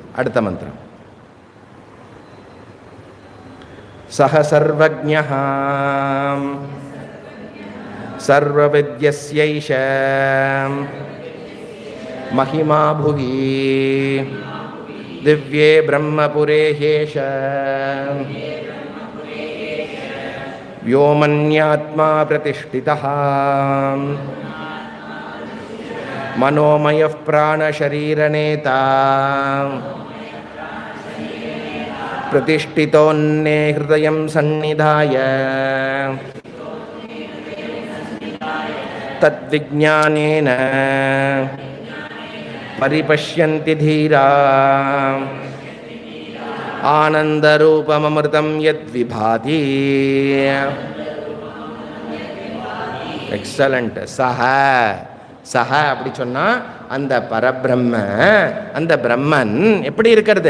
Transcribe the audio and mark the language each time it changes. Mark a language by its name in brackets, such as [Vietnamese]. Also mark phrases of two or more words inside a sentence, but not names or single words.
[Tamil] அடுத்த மந்திரம். [Sanskrit] सः सर्वज्ञः सर्वविद्यस्यैष महिमा भुवि दिव्ये ब्रह्मपुरे ह्येष व्योमन्यात्मा प्रतिष्ठितः मनोमयः प्राणशरीरनेता प्रतिष्ठितोऽन्ये हृदयं सन्निधाय तद्विज्ञानेन परिपश्यन्ति धीरा आनन्दरूपममृतं यद्विभाति. [Tamil] எக்ஸலண்ட். சஹ சஹ அப்படி சொன்னா அந்த பரபிரம்ம, அந்த பிரம்மன் எப்படி இருக்கிறது?